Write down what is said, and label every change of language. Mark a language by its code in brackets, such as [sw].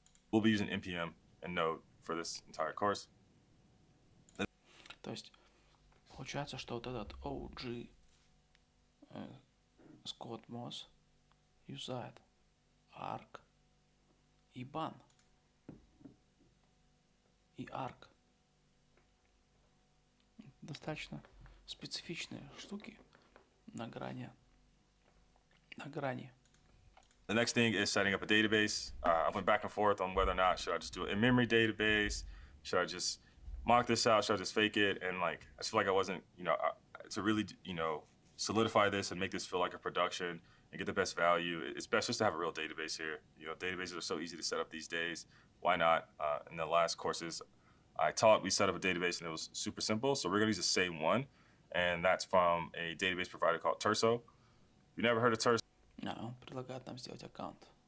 [en] We'll be using npm and Node for this entire course. [ru] То есть получается, что вот этот OG Scott Moss юзает arc и ban. И arc. Достаточно специфичные штуки на грани. [en] The next thing is setting up a database. I went back and forth on whether or not should I just do an in-memory database, should I just mock this out, should I just fake it, and like I just feel like I wasn't, to really, solidify this and make this feel like a production and get the best value. It's best just to have a real database here. Databases are so easy to set up these days. Why not? In the last courses I taught, we set up a database and it was super simple. So we're gonna use the same one, and that's from a database provider called Terso. If you never heard of Terso, [ru] Он предлагает нам сделать аккаунт.